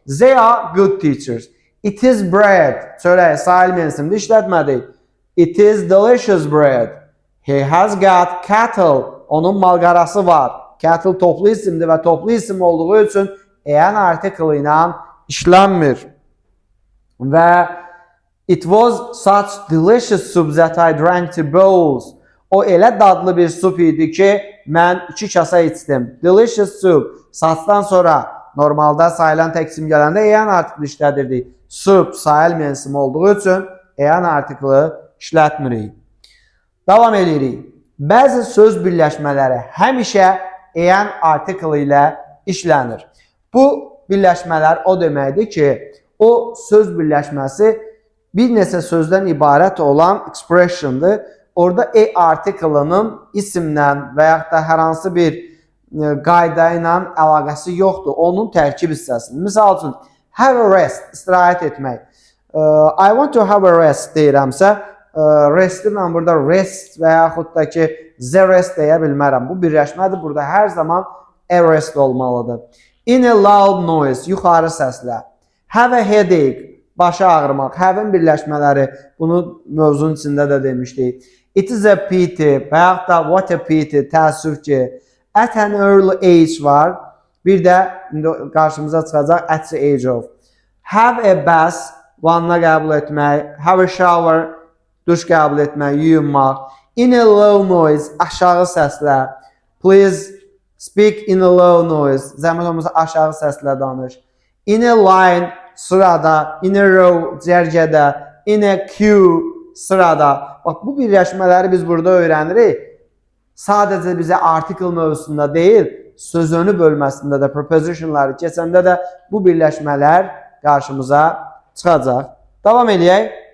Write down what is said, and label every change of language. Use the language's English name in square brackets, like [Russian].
[English] They are good teachers. It is bread. [Azerbaijani] Çörək, sayılmayan isimdə işlətmədik. [English] It is delicious bread. He has got cattle. [Azerbaijani] Onun malqarası var. Cattle toplu isimdir və toplu isim olduğu üçün EN artiklı ilə işlənmir. Və [English] it was such delicious soup that I drank 2 bowls. [Azerbaijani] O elə dadlı bir sup idi ki, mən 2 kasa içdim. [English] Delicious soup. [Azerbaijani] Saçdan sonra normalda sayılan tək isim gələndə EN artiklı işlədirdik. Soup sayılmayan isim olduğu üçün EN artiklı işlətmirik. Davam edirik. Bəzi söz birləşmələri həmişə EN artiklı ilə işlənir. Bu birləşmələr o deməkdir ki, o söz birləşməsi bir neçə sözdən ibarət olan expressiondır. Orada E artiklının isimlə və yaxud da hər hansı bir qayda ilə əlaqəsi yoxdur. Onun tərkib hissəsidir. Misal üçün, [English] have a rest, [Azerbaijani] istirahət etmək. [English] I want to have a rest [Azerbaijani] deyirəmsə, restinlə burada rest və yaxud da ki, the rest deyə bilmərəm. Bu birləşmədir. Burada hər zaman a rest olmalıdır. [English] In a loud noise, [Azerbaijani] yuxarı səslə. [English] Have a headache, [Azerbaijani] başı ağrımaq. Have-in birləşmələri, bunu mövzunun içində də demişdik. [English] It is a pity [Azerbaijani] və yaxud da [English] what a pity, [Azerbaijani] təəssüf ki. [English] At an early age [Azerbaijani] var. Bir də qarşımıza çıxacaq [English] at the age of. Have a bath, [Azerbaijani] vanna qəbul etmək. [English] Have a shower, [Azerbaijani] duş qəbul etmək, yuyunmaq. [English] In a low noise, [Azerbaijani] aşağı səslə. [English] Please speak in a low noise. [Azerbaijani] Zəhmət olmasa aşağı səslə danış. [English] In a line, [Azerbaijani] sırada. [English] In a row, [Azerbaijani] cərgədə. [English] In a queue, [Azerbaijani] sırada. Bax, bu birləşmələri biz burada öyrənirik. Sadəcə bizə article mövzusunda deyil, sözünü bölməsində də, prepositionları keçəndə də bu birləşmələr qarşımıza çıxacaq. Davam edək.